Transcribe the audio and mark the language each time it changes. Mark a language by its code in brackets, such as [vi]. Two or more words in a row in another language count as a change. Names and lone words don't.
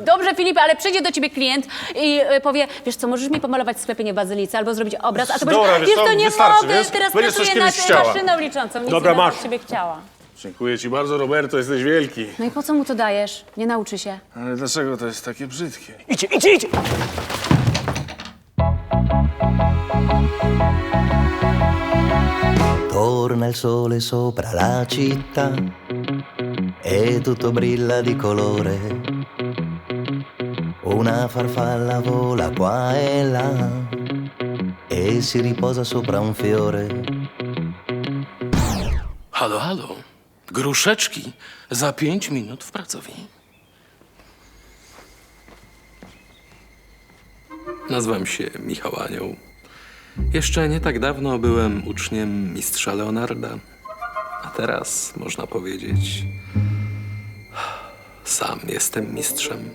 [pl] Dobrze, Filip, ale przyjdzie do ciebie klient i powie, wiesz co, możesz mi pomalować w sklepie nie w bazylice albo zrobić obraz, a ty Dobra, powiesz, wiesz wiesz co, co, nie wystarczy, mogę, wiesz? teraz Będziesz coś pracuję nad kiedyś chciała. maszyną liczącą. Nic Dobra, nie masz. od ciebie chciała. Dziękuję ci bardzo, Roberto, jesteś wielki. No i po co mu to dajesz? Nie nauczy się. Ale dlaczego to jest takie brzydkie? Idźcie! [it] Torna il sole sopra la città e tutto brilla di colore. Una farfalla vola qua e là e si riposa sopra un fiore. [pl] Halo, halo. Gruszeczki za 5 minut w pracowni. Nazywam się Michał Anioł. Jeszcze nie tak dawno byłem uczniem mistrza Leonarda, a teraz można powiedzieć, sam jestem mistrzem.